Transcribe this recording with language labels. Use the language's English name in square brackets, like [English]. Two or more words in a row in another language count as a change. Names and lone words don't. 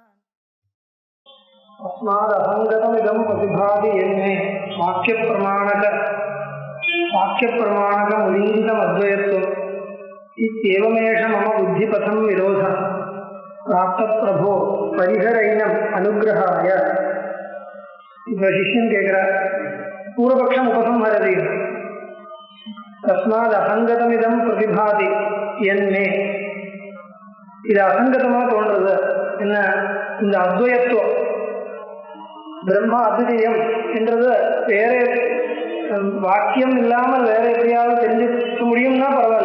[Sanskrit] अस्मादहङ्गतमिदं प्रतिभाति यन्मे वाक्यप्रमाणकमुदीरितमद्वयत्वम् इत्येवमेष मम बुद्धिपथं विरोधः प्राप्तप्रभो परिहरैनम् अनुग्रहाय। [Tamil] இப்போ சிஷ்யன் கேட்கிறார், [Sanskrit] पूर्वपक्षम् उपसंहरति. तस्मात् असङ्गतमिदं प्रतिभाति यन्मे, [Tamil] இது அசங்கதமாக தோன்றது. என்ன, இந்த அத்வயத்துவம் [Sanskrit] ब्रह्म अद्वितीयम् [Tamil] என்றது வேற வாக்கியம் இல்லாமல் வேற எப்படியாவது தெரிஞ்சுக்க முடியும்னா பரவாயில்ல.